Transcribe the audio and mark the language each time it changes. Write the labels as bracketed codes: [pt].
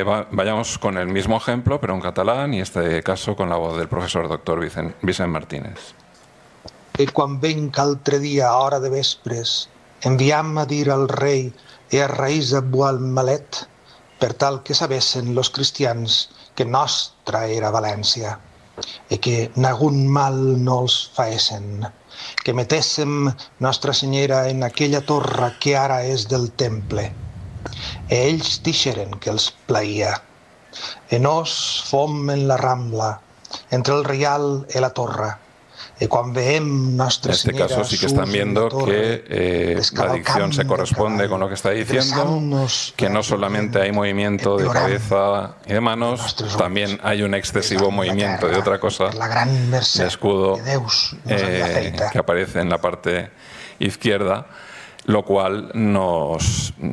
[es] Vayamos con el mismo ejemplo, pero en catalán, y en este caso con la voz del profesor doctor Vicent Martínez. [ca] Quan venc altre dia a hora de vespres, enviam a dir al rei a Reis a Gualmalet per tal que sabessin los cristians que nostra era València que nagun mal no els faessen, que metéssim Nostra Senyera en aquella torre que ara és del temple. Ells dixeren que els plaïa. Nos fom en la Rambla, entre el Reial i la torre. Quan veiem Nostra Senyera... [es] En este caso sí que están viendo que la dicción se corresponde con lo que está diciendo, que no solamente hay movimiento de cabeza y de manos, también hay un excesivo movimiento de otra cosa, de escudo, que aparece en la parte izquierda, lo cual nos